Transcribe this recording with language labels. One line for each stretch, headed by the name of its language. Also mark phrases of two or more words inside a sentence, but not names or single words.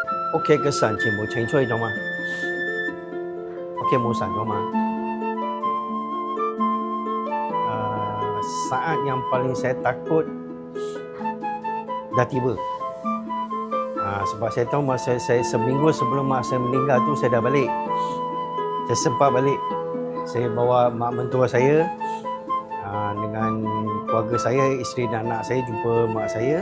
Cantonese: OK 嘅神全部請出去咗嘛？OK 冇神咗嘛 ？
Malay: Saat yang paling saya takut dah tiba. Sebab saya tahu masa saya seminggu sebelum mak saya meninggal tu saya dah balik. Saya sempat balik. Saya bawa mak mentua saya dengan keluarga saya, isteri dan anak saya jumpa mak saya.